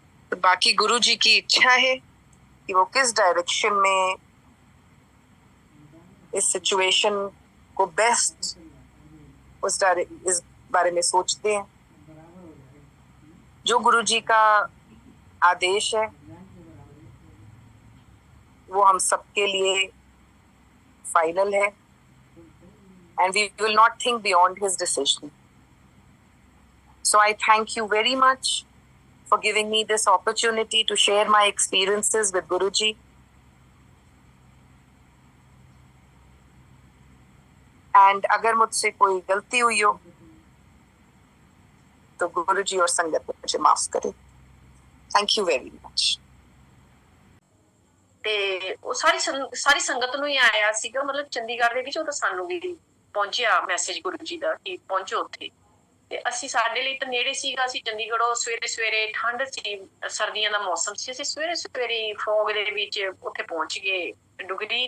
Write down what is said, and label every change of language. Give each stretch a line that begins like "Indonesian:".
Hindi: तो बाकी गुरुजी की इच्छा है कि वो किस डायरेक्शन में इस सिचुएशन को बेस्ट इस बारे में सोचते हैं। जो गुरुजी का आदेश है वो हम सबके लिए फाइनल है
English: and we will not think beyond his decision. So I thank you very much for giving me this opportunity to share my experiences with Guruji.
Hindi: And अगर मुझसे कोई गलती हुई हो तो गुरुजी और संगत मुझे माफ करे।
English: Thank you very much.
Punjabi: ਤੇ ਉਹ ਸਾਰੀ ਸੰਗਤ ਨੂੰ ਹੀ ਆਇਆ ਸੀਗਾ, ਮਤਲਬ ਚੰਡੀਗੜ੍ਹ ਦੇ ਵਿੱਚ ਉਹ ਤਾਂ ਸਾਨੂੰ ਵੀ ਪਹੁੰਚਿਆ ਮੈਸੇਜ ਗੁਰੂ ਜੀ ਦਾ ਕਿ ਪਹੁੰਚੋ ਉੱਥੇ। ਤੇ ਅਸੀਂ, ਸਾਡੇ ਲਈ ਤਾਂ ਨੇੜੇ ਸੀਗਾ, ਅਸੀਂ ਚੰਡੀਗੜ੍ਹੋਂ ਸਵੇਰੇ ਠੰਡ ਸੀ, ਸਰਦੀਆਂ ਦਾ ਮੌਸਮ ਸੀ, ਅਸੀਂ ਸਵੇਰੇ ਫੌਗ ਦੇ ਵਿੱਚ ਉੱਥੇ ਪਹੁੰਚ ਗਏ ਡੁਗਰੀ।